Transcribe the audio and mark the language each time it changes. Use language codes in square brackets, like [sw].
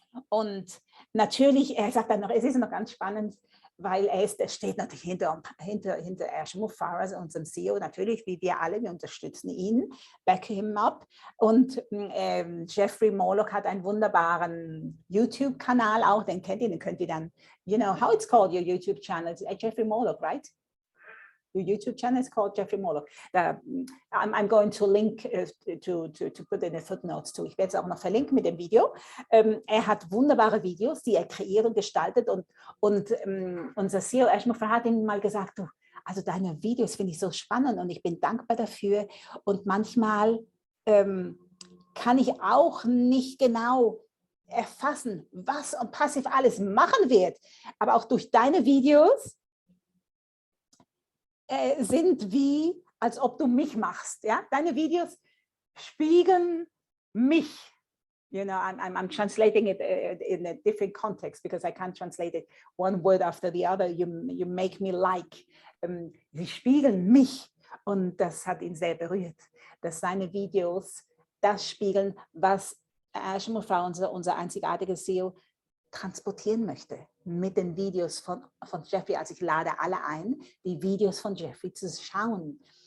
[de] Und natürlich, er sagt dann noch, es ist noch ganz spannend, weil er steht natürlich hinter Mufareh, unserem CEO, natürlich, wie wir alle, wir unterstützen ihn, [en] back him up. [de] Und Jeffrey Morlock hat einen wunderbaren YouTube-Kanal auch, den kennt ihr, den könnt ihr dann, [en] you know, how it's called, your YouTube channel, Jeffrey Morlock, right? Your YouTube channel is called Jeffrey Morlock. I'm going to link to put in the footnotes too. [de] Ich werde es auch noch verlinken mit dem Video. Er hat wunderbare Videos, die er kreiert und gestaltet. Und unser CEO Mufareh hat ihm mal gesagt, du, also deine Videos finde ich so spannend und ich bin dankbar dafür. Und manchmal kann ich auch nicht genau erfassen, was ONPASSIVE alles machen wird. Aber auch durch deine Videos sind wie, als ob du mich machst. Ja? Deine Videos spiegeln mich. [en] You know, I'm translating it in a different context because I can't translate it one word after the other. You make me like. [de] Sie spiegeln mich und das hat ihn sehr berührt, dass seine Videos das spiegeln, was Mufareh, unser einzigartiges CEO, transportieren möchte mit den Videos von Jeffrey. Also ich lade alle ein, die Videos von Jeffrey zu schauen.